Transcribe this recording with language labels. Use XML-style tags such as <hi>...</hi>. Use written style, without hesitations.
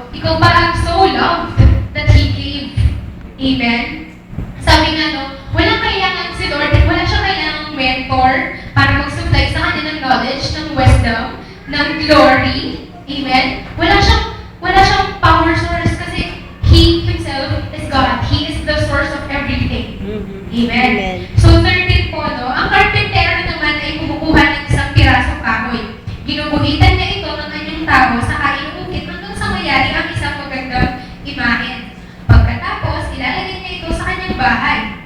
<tl>Ikaw ba ang</tl> <en>so loved that He gave? Amen?</en> <tl>Sabi nga, no, walang kailangan si Lord, wala siyang kailangang mentor para mag-supply sa kanya ng knowledge, ng wisdom, ng glory. Amen? Wala siyang power source kasi</tl> <en>He Himself is God. He is the source of everything. Amen?</en> <tl>So, 13 po, no, ang carpentero naman ay kumukuha ng isang pirasong kahoy. Ginuguhitan niya ito ng kanyang tao, saka inuukit hanggang sa mayari ang isang magandang imahen. Pagkatapos, ilalagay niya ito sa kanyang bahay.</tl>